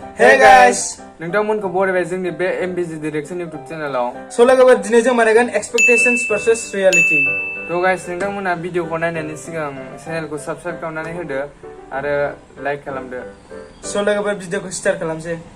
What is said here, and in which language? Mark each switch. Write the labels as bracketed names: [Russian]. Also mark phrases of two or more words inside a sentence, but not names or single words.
[English] Hey guys! [Bodo] नोंथांमोनखौ बरायबाय जोंनि बे MBG Direction YouTube चेनेलाव। So लोगोफोर दिनै जों बानायगोन [English] expectations versus reality. So guys [Bodo] नोंथांमोना भिडिअखौ नायनायनि सिगां चेनेलखौ साबस्क्राइब खालामनानै होदो आरो लाइक खालामदो। So लोगोफोर भिडिअखौ स्टार्ट खालामसै।